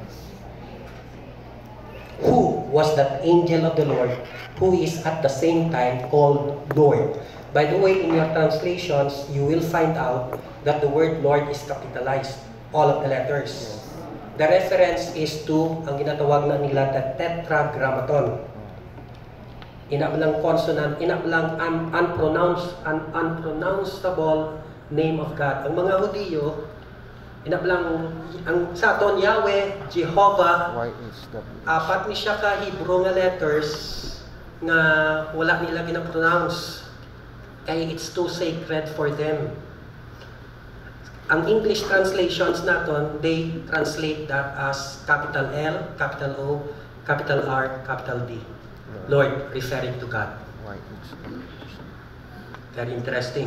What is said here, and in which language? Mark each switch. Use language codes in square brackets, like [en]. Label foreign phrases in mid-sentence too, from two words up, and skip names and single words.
[en] Who was that angel of the Lord who is at the same time called Lord? By the way, in your translations, you will find out that the word Lord is capitalized, all of the letters. The reference is to [hil] ang ginatawag na nila [en] the Tetragrammaton. Inabalang consonant, inabalang unpronounceable name of God. [hil] Ang mga Hudiyo, inabalang ang sa aton Yahweh, Jehovah, apat ni siya ka Hebrew nga letters nga wala nila gina-pronounce. [en] Kaya it's too sacred for them. Ang English translations naton, they translate that as capital L, capital O, capital R, capital D. Lord, referring to God. Very interesting.